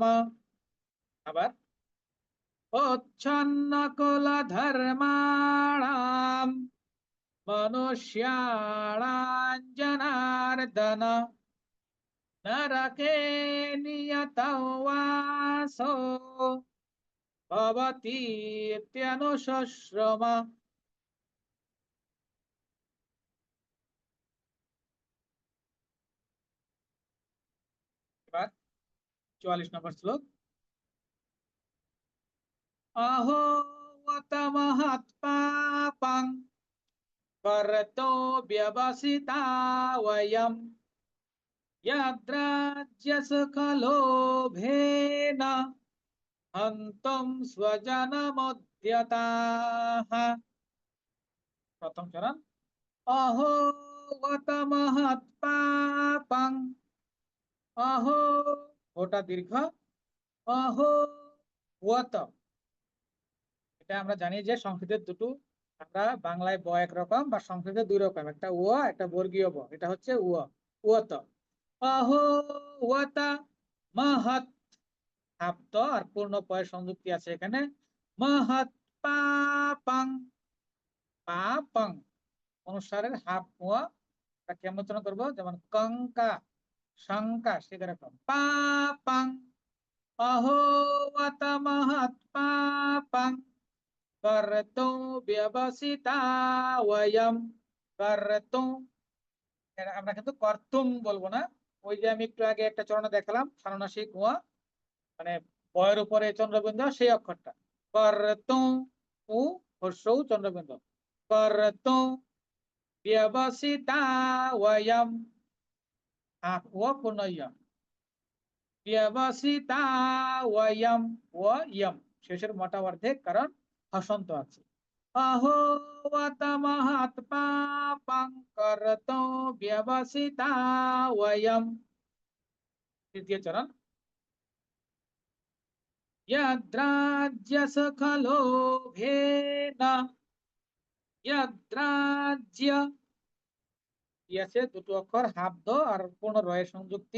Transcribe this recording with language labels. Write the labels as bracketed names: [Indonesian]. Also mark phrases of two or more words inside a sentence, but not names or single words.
[Sanskrit] আবার অচ্ছন্নকুল ধর্মাণাম মনুষ্যাণাং জনার্দন নরকে নিয়তৌ বাসো ভবতীত্যনুশুশ্রুম। [Bangla] এবার 44 নম্বর শ্লোক। [Sanskrit] अहो वत महत्पापं कर्तो व्यवसिता वयं यद्राज्यसुखलोभेन हन्तुं स्वजनमुद्यताः। [Bangla] প্রথম চরণ। [Sanskrit] अहो वत महत्पापं। अहो, [Bangla] ওটা দীর্ঘ। [Sanskrit] अहो ওয়াত, [Bangla] এটা আমরা জানি যে সংস্কৃতের দুটো, আমরা বাংলায় ব একরকম বা সংস্কৃতে দুই রকম, একটা ও একটা বর্গীয় ব। এটা হচ্ছে ওত। [Sanskrit] অহো ওয়াতা মহৎ, [Bangla] আপ্ত আর পূর্ণ পয়ের সংযুক্তি আছে এখানে। [Sanskrit] মহৎ পাপং, [Bangla] পাপং অনুসারের হাফ ওয়া, কেমন উচ্চারণ করবো, যেমন কঙ্কা শঙ্কা, সেরকম পাপং। [Sanskrit] অহো ওয়াতা মহৎ পাপং कर्तुं व्यवसिता वयं। कर्तुं, [Bangla] আমরা কিন্তু কর্তুম বলবো না। ওই যে আমি একটু আগে একটা চরণ দেখালাম, সানুনাসিক ওয়া, মানে বয়ের উপরে চন্দ্রবিন্দু, সেই অক্ষরটা কর্তুম। উ হর্ষৌ চন্দ্রবিন্দু। [Sanskrit] কর্তুম ব্যবসিতা ওয়ম, [Bangla] ও পূর্ণ ইয়ম। [Sanskrit] ব্যবসিতা ওয়ম, [Bangla] ও ইয়ম শেষের মোটা অর্ধেক, কারণ হসন্ত আছে। [Sanskrit] अहो वत महत्पापं कर्तुं व्यवसिता वयं। [Bangla] তৃতীয় চরণ। [Sanskrit] यद्राज्यसुखलोभेन, यद्राज्य, [Bangla] আছে দুটো অক্ষর হাফ দ আর পূর্ণ রয়ের সংযুক্তি।